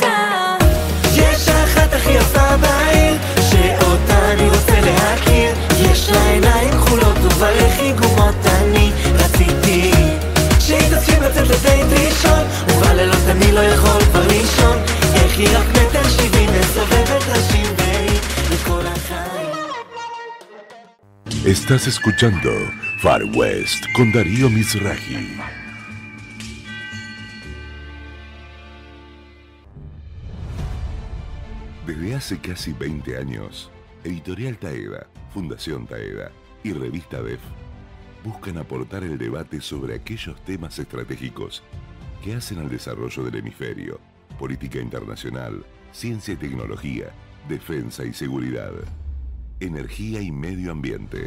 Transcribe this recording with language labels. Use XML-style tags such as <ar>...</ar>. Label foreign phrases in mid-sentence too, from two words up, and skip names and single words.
<he>יש אחת הכי יפה בעיר, שאותה אני רוצה להכיר. יש לה עיניים כחולות ובלחי גומות, אני רציתי שהיא תסכים לצאת לדייט ראשון, ובלילות אני לא יכול כבר לישון. איך היא רק 1.70 מטר, מסובבת ראשים והיא לכל החיים.</he> <es>Estás escuchando Far West con Darío Mizrahi. Desde hace casi 20 años, Editorial Taeda, Fundación Taeda y Revista DEF buscan aportar el debate sobre aquellos temas estratégicos que hacen al desarrollo del hemisferio, política internacional, ciencia y tecnología, defensa y seguridad, energía y medio ambiente.</es>